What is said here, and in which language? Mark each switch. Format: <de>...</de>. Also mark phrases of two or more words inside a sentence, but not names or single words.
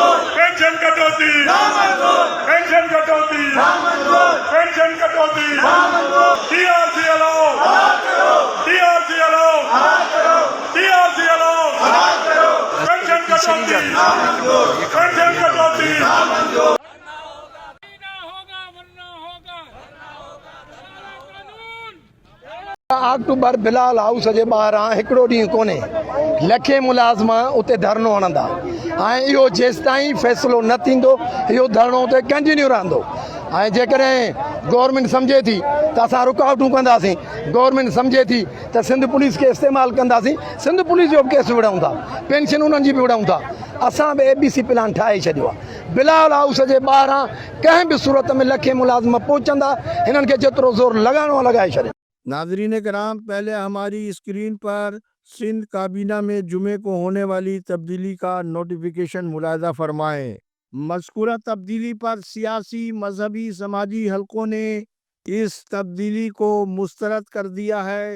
<ur>پینشن کٹوتی، نہ منظور، پینشن کٹوتی، نہ منظور، پینشن کٹوتی، نہ منظور، TRC الاؤ، بند کرو، TRC الاؤ، بند کرو، TRC الاؤ، بند کرو، پینشن کٹوتی، نہ منظور، پینشن کٹوتی۔ نہ منظور۔</ur> <sd>अक्टूबर बिलाल हाउस जे ॿाहिरां हिकिड़ो ॾींहुं कोन्हे, लखे मुलाज़िम उते धरनो हणंदा ऐं इहो जेसि ताईं फ़ैसिलो न थींदो इहो धरनो उते कंटिन्यू रहंदो। ऐं जेकॾहिं गवर्नमेंट सम्झे थी त असां रुकावटूं कंदासीं, गवर्नमेंट सम्झे थी त सिंध पुलिस खे इस्तेमालु कंदासीं, सिंध पुलिस जो बि केस विढ़ूं था, पेंशन उन्हनि जी बि विढ़ूं था। असां बि ABC प्लान ठाहे छॾियो आहे। बिलाल हाउस जे ॿाहिरां कंहिं बि सूरत में लखे मुलाज़िम पहुचंदा, हिननि खे जेतिरो ज़ोर लॻाइणो आहे लॻाए छॾे।</sd> <ur>ناظرین کرام، پہلے ہماری اسکرین پر سندھ کابینہ میں جمعے کو ہونے والی تبدیلی کا نوٹیفیکیشن ملاحظہ فرمائیں۔ مذکورہ تبدیلی پر سیاسی، مذہبی، سماجی حلقوں نے اس تبدیلی کو مسترد کر دیا ہے۔</ur>